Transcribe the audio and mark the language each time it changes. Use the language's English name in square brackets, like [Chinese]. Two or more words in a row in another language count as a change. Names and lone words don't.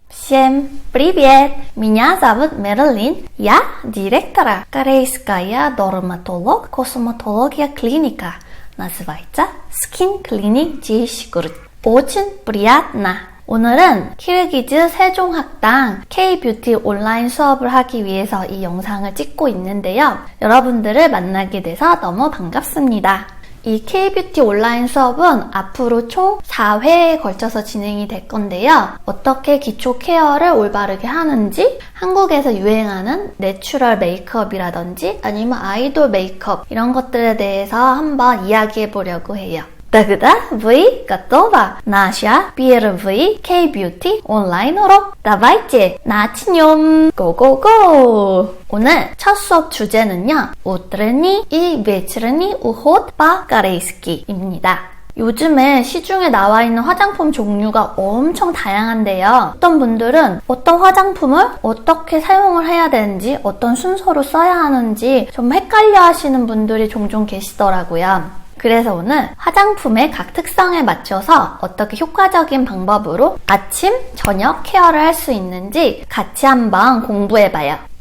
[Russian] Всем привет! Меня зовут Мэрилин. Я директора корейская дерматолог-косметология клиника. Называется Skin Clinic Jishgroup. Очень приятно! [Korean] 오늘은 키르기즈 세종학당 K-뷰티 온라인 수업을 하기 위해서 이 영상을 찍고 있는데요. 여러분들을 만나게 돼서 너무 반갑습니다. 이 K-뷰티 온라인 수업은 앞으로 총 4회에 걸쳐서 진행이 될 건데요. 어떻게 기초 케어를 올바르게 하는지, 한국에서 유행하는 내추럴 메이크업이라든지 아니면 아이돌 메이크업 이런 것들에 대해서 한번 이야기해 보려고 해요. [Russian] Тогда вы готовы? Наша первый [Korean] K-뷰티 온라인으로 [Russian] давайте начнем! [Korean] 고고고! 오늘 첫 수업 주제는요. [Russian] утренний и вечерний уход по-корейski입니다. 요즘에 시중에 나와 있는 화장품 종류가 엄청 다양한데요. 어떤 분들은 어떤 화장품을 어떻게 사용을 해야 되는지, 어떤 순서로 써야 하는지 좀 헷갈려 하시는 분들이 종종 계시더라고요. 그래서 오늘 화장품의 각 특성에 맞춰서 어떻게 효과적인 방법으로 아침, 저녁 케어를 할 수 있는지 같이 한번 공부해봐요.